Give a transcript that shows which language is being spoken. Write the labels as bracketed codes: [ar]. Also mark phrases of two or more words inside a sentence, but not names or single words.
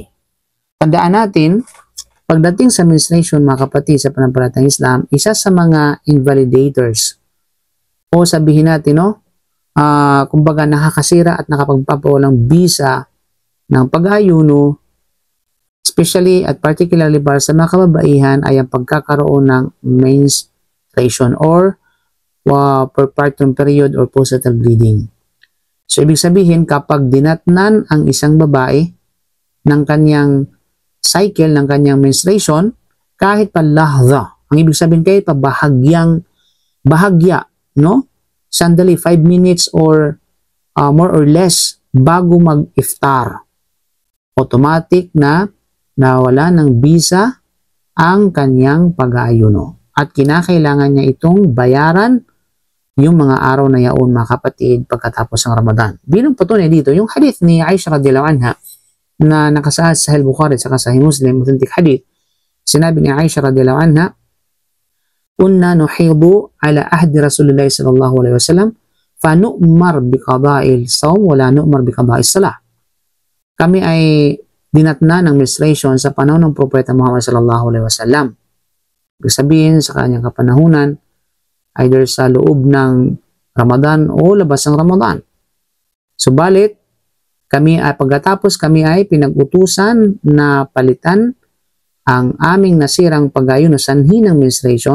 [tl] Tandaan natin, pagdating sa menstruation mga kapatid sa pananampalatayang Islam, isa sa mga invalidators o sabihin natin, no, kumbaga nakakasira at nakapagpapawalang bisa ng pag-ayuno, especially at particularly para sa mga kababaihan ay ang pagkakaroon ng [en] menstruation or postpartum period or postnatal bleeding. [tl] So, ibig sabihin, kapag dinatnan ang isang babae ng kanyang cycle, ng kanyang menstruation, kahit pa lahza, ang ibig sabihin kahit pa bahagya, no? Sandali, [en] 5 minutes or more or less [tl] bago mag-iftar, automatic na nawala ng bisa ang kanyang pag-aayuno. At kinakailangan niya itong bayaran yung mga araw na yaon mga kapatid pagkatapos ng Ramadan. Bilang patunay dito, yung hadith ni Aisha [ar] رضي الله عنها [tl] na nakasaad sa Sahih Bukhari at Sahih Muslim, [en] authentic hadith, [tl] sinabi ni [ar] Aisha رضي الله عنها, "كنا نحيض على عهد رسول الله صلى الله عليه وسلم فنؤمر بقضاء الصوم ولا نؤمر بقضاء الصلاة." [tl] Kami ay dinatna ng menstruation sa panahon ng Propeta Muhammad [ar] صلى الله عليه وسلم. [tl] Ibig sabihin sa kanyang kapanahunan, either sa loob ng Ramadan o labas ng Ramadan. Subalit, pagkatapos kami ay pinag-utusan na palitan ang aming nasirang pag-ayuno sanhi ng menstruation.